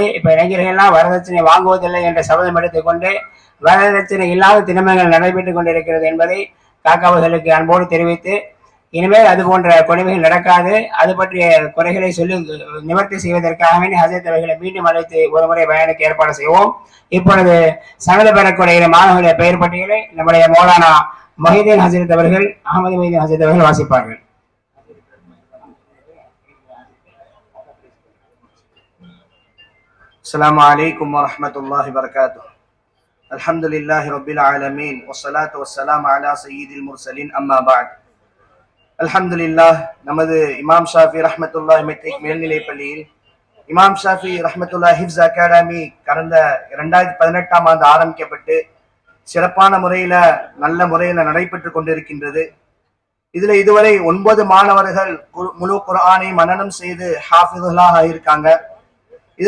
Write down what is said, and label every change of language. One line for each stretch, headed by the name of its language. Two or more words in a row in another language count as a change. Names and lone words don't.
Tamil: இப்ப இளைஞர்கள்லாம் வரதட்சணை வாங்குவதில்லை என்ற சபதம் எடுத்துக்கொண்டு வரதட்சணை இல்லாத தினமங்கள் நடைபெற்றுக் கொண்டிருக்கிறது என்பதை காக்காவர்களுக்கு அன்போடு தெரிவித்து, இனிமேல் அது போன்ற கொடுமைகள் நடக்காது, அது பற்றிய குறைகளை சொல்லி நிவர்த்தி செய்வதற்காக வேண்டி ஹஸரத் அவர்களை மீண்டும் அழைத்து ஒரு முறை பயானுக்கு ஏற்பாடு செய்வோம். இப்பொழுது சனது பெறக்கூடிய மாணவர்களுடைய பெயர் பட்டியலை நம்முடைய மௌலானா மொஹிதீன் ஹஸரத் அவர்கள், அகமது மொஹிதீன் ஹஸரத் அவர்கள் வாசிப்பார்கள்.
Arabic: السلام عليكم ورحمة الله وبركاته. الحمد لله رب العالمين والصلاة والسلام على سيد المرسلين أما بعد. الحمد لله.
Tamil: நமது இமாம் ஷாஃபி ரஹ்மத்துல்லாஹி மெட்ரிக் மேல்நிலை பள்ளியில் இமாம் ஷாஃபி ரஹ்மத்துல்லாஹி ஹிஃப்ஸ் அகாடமி கடந்த 2018ஆம் ஆண்டு ஆரம்பிக்கப்பட்டு சிறப்பான முறையில நல்ல முறையில நடைபெற்று கொண்டிருக்கின்றது. இதுல இதுவரை 9 மாணவர்கள் முழு குர்ஆனை மனனம் செய்து ஹாஃபிதுல்லாஹ் ஆயிருக்காங்க.